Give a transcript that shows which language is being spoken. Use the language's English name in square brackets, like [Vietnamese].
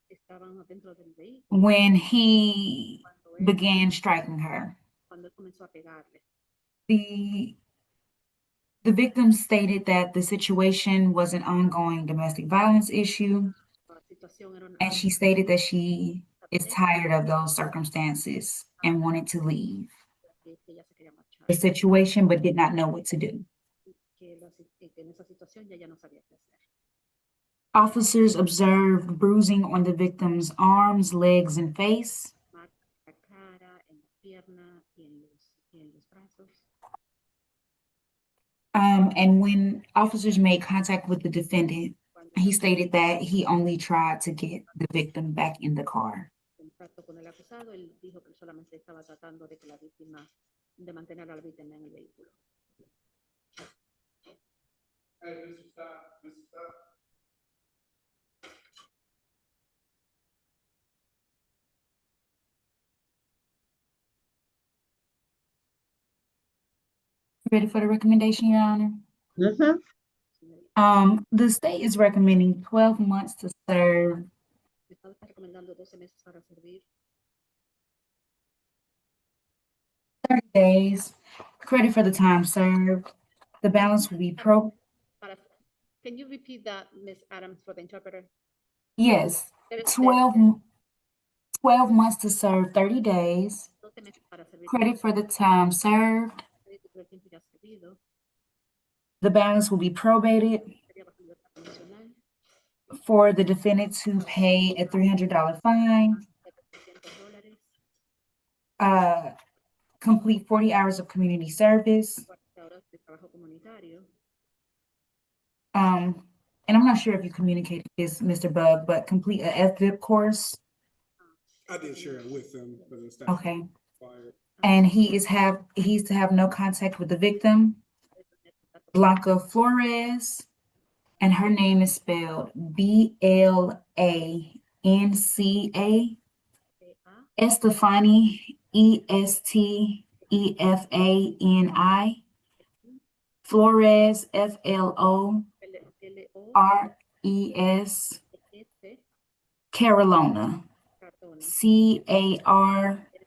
[Spanish] estaban dentro del vehículo, [English] when he [Spanish] cuando él, [English] began striking her. [Spanish] cuando él comenzó a pegarle. [English] The the victim stated that the situation was an ongoing domestic violence issue, [Spanish] La situación era una [English] and she stated that she is tired of those circumstances and wanted to leave [Spanish] que ella se quería marchar, [English] the situation but did not know what to do. [Spanish] que en esa situación ya no sabía qué hacer. [English] Officers observed bruising on the victim's arms, legs, and face. [Spanish] Marca en la cara, en la pierna y en los brazos. [English] And when officers made contact with the defendant, he stated that he only tried to get the victim back in the car. [Spanish] Contacto con el acusado, él dijo que solamente estaba tratando de que la víctima, de mantener a la víctima en el vehículo. [English] Hey, Mr. Scott, Mr. Scott. Ready for the recommendation, Your Honor? Mm-hmm. The state is recommending 12 months to serve, [Spanish] El Estado está recomendando 12 meses para servir, [English] 30 days, credit for the time served. The balance will be para, can you repeat that, Ms. Adams, for the interpreter? yes, There is 12 months to serve 30 days, [Spanish] 12 meses para servir, [English] credit for the time served. [Spanish] crédito por el tiempo ya servido, [English] The balance will be probated [Spanish] sería bajo libertad condicional, [English] for the defendant to pay a $300 fine, [Spanish] $300, [English] complete 40 hours of community service. [Spanish] 40 horas de trabajo comunitario. [English] And I'm not sure if you communicated this, Mr. Bug, but complete a FVIP course. I did share it with them, but it's Okay. required. And he's to have no contact with the victim, Blanca Flores, and her name is spelled Blanca, Estefani, Estefani, Flores, Flores, Carolina, Carolona.